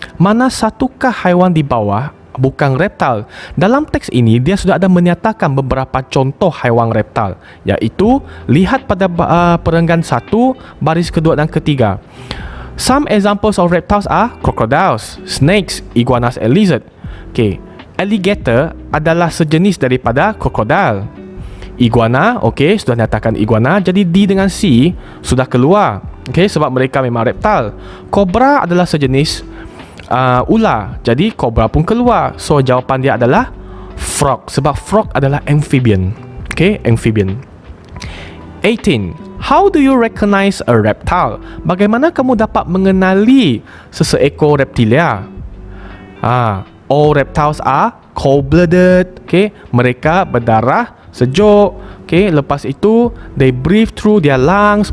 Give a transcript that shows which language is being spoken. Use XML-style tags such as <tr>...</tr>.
<ms>Mana satukah haiwan di bawah bukan reptil? Dalam teks ini dia sudah ada menyatakan beberapa contoh haiwan reptil, iaitu lihat pada perenggan 1, baris kedua dan ketiga.</ms> <en>Some examples of reptiles are crocodiles, snakes, iguanas and lizard.</en> <ms>Okay, alligator adalah sejenis daripada crocodile. Iguana, okay, sudah nyatakan iguana, jadi D dengan C sudah keluar. Okay, sebab mereka memang reptil. Cobra adalah sejenis ular, jadi cobra pun keluar. So jawapan dia adalah frog, sebab frog adalah amphibian. Okay, amphibian. 18.</ms> <en>How do you recognize a reptile?</en> <ms>Bagaimana kamu dapat mengenali seseekor reptilia?</ms> <en>All reptiles are cold-blooded. Okay,</en> <ms>mereka berdarah sejuk.</ms> <en>Okay,</en> <ms>lepas itu</ms> <en>they breathe through their lungs.</en>